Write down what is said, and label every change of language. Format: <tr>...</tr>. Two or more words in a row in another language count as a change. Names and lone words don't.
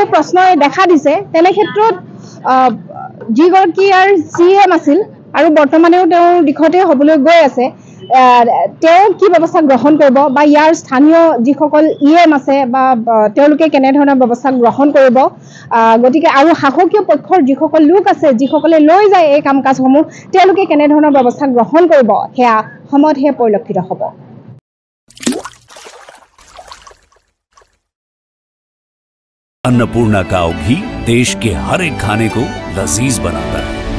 <as>প্ৰশ্নই দেখা দিছে তেনে ক্ষেত্ৰত যিগৰাকী আৰু CM আছিল আৰু বৰ্তমানেও তেওঁৰ দিশতে হ'বলৈ গৈ আছে তেওঁ কি ব্যৱস্থা গ্ৰহণ কৰিব বা ইয়াৰ স্থানীয় যিসকল EM আছে বা তেওঁলোকে কেনেধৰণৰ ব্যৱস্থা গ্ৰহণ কৰিব গতিকে আৰু শাসকীয় পক্ষৰ যিসকল লোক আছে যিসকলে লৈ যায় এই কাম কাজসমূহ তেওঁলোকে কেনেধৰণৰ ব্যৱস্থা গ্ৰহণ কৰিব সেয়া সময়তহে পৰিলক্ষিত হ'ব</as> <hi>अन्नपूर्णा काव घी देश के हर एक खाने को लजीज बनाता है।</hi>